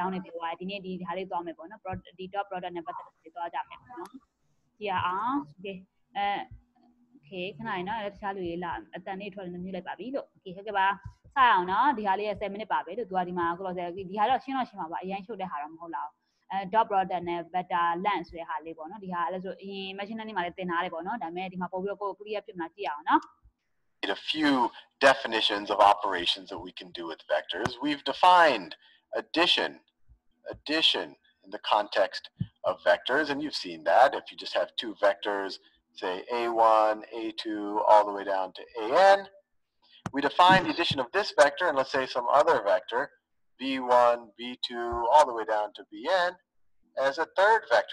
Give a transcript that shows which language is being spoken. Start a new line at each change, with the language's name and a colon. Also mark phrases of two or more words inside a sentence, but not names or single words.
Burmese: င်းတွေပြောရတယ်ဒီနေ့ဒီဟာလေးသွားမယ်ပေါ့နော်ဒီ
English: dot product
Burmese: နဲ့ပတ်သက်ပြီးသွားကြမယ်ပေါ့နော်ကြည့်ရအောင် okay โอเคခဏနော်တခြားလူတွေလာအတန်လေးထွက်နေမြှုပ်လိုက်ပါပြီလို့ okay ဟုတ်ကဲ့ပါစအောင်နော်ဒီဟာလေး7 minute ပါပဲလို့သူကဒီမှာအခုတော့ဒီဟာတော့ရှင်းတော့ရှင်းပါပါအရင်ချုပ်တဲ့ဟာတော့မဟုတ်လား
English: dot product
Burmese: နဲ့
English: beta length
Burmese: ဆိုတဲ့ဟာလေးပေါ့နော်ဒီဟာအဲ့ဆိုအရင်
English: machine learning
Burmese: မှာလည်းသင်ထားတယ်ပေါ့နော်ဒါပေမဲ့ဒီမှာပို့ပြီးတော့ကိုယ် clear ဖြစ်မှာကြည့်အောင်နော်
English: A few definitions of operations that we can do with vectors. We've defined addition in the context of vectors, and you've seen that. If you just have two vectors, say a1, a2, all the way down to an, we define the addition of this vector and let's say some other vector, b1, b2, all the way down to bn, as a third vector.